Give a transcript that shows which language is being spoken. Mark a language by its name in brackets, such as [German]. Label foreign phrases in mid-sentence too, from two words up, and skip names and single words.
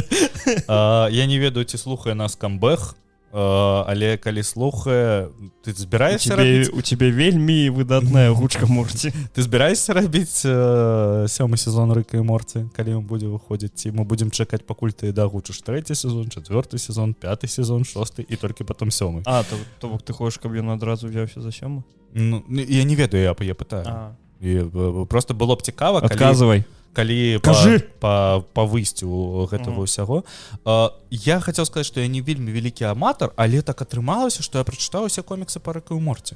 [Belarusian] Я не ведаю, ці слухае нас камбэх, але калі слухае, ты збіраешся рабіць... У цябе вельмі выдатная гучка Морці. Ты збіраешся рабіць 7-й сезон Рыка і Морці, калі ён будзе выходзіць? Ці мы будзем чакаць, пакуль ты дагучыш 3-й сезон, 4-й сезон, 5-й сезон, 6-й і толькі потом 7-й? То бок ты хочаш, каб ён адразу взяўся за 7-й? Ну, я не ведаю, я пытаю. Просто было б цікава, калі па выйсцю гэтага ўсяго. Я хацеў сказаць, што я не вельмі вялікі аматар, але так атрымалася, што я прачытаў усе коміксы па Рыку і Морці.